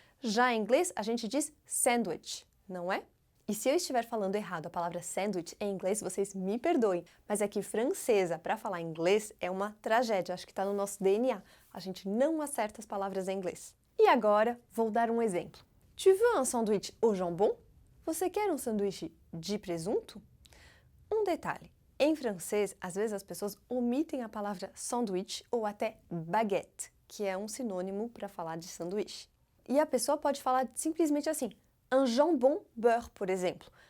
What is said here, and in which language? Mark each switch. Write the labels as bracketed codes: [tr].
[pt] Já em inglês a gente diz sandwich, não é? E se eu estiver falando errado a palavra sandwich em inglês, vocês me perdoem, mas é que francesa, para falar inglês, é uma tragédia, acho que está no nosso DNA. A gente não acerta as palavras em inglês. E agora, vou dar um exemplo. [fr] Tu veux un sandwich au jambon? [pt] Você quer um sanduíche de presunto? Um detalhe, em francês, às vezes as pessoas omitem a palavra sanduíche ou até baguette, que é um sinônimo para falar de sanduíche. E a pessoa pode falar simplesmente assim, [fr] un jambon beurre, [pt] por exemplo.